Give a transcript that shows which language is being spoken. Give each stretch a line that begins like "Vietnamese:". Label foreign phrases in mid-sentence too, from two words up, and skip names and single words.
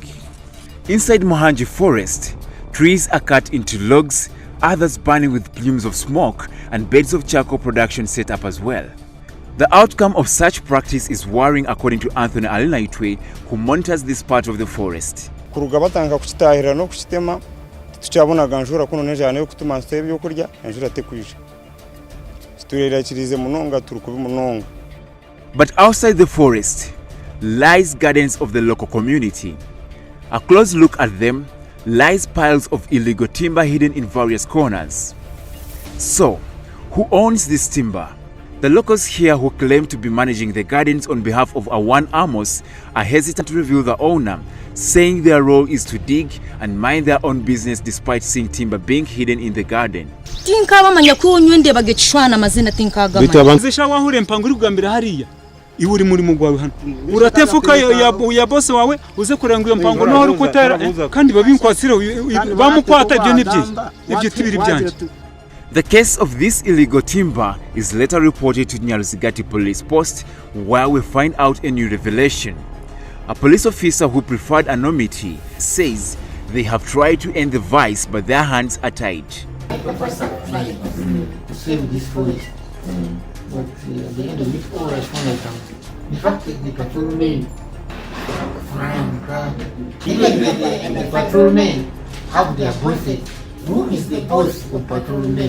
English: Inside Muhanji Forest, trees are cut into logs, others burning with plumes of smoke, and beds of charcoal production set up as well. The outcome of such practice is worrying, according to Anthony Alinaitwe, who monitors this part of the forest.
Chiga: Kurugabatanga kuchitahira no kuchitema tuchabona ganjura kuno nejane kutuma nsebi yokurya enjura tekwisha. Siturera kirize munonga turukubi munonga.
English: But outside the forest lies gardens of the local community. A close look at them lies piles of illegal timber hidden in various corners. So, who owns this timber? The locals here who claim to be managing the gardens on behalf of Awan Amos are hesitant to reveal the owner, saying their role is to dig and mind their own business despite seeing timber being hidden in the garden.
Chiga: Zisha wahure mpanguri kugambira hariya iwuri muri mugwawe hano uratefuka ya boss wawe uze kuranga iyo mpango no rukotera kandi babinkwasira bamukwata ibyo nibyo tibiri byanje.
English: The case of this illegal timber is later reported to Nyaruzigati police post, where we find out a new revelation. A police officer who preferred anonymity says they have tried to end the vice, but their hands are tied. Who is the boss of patrolmen?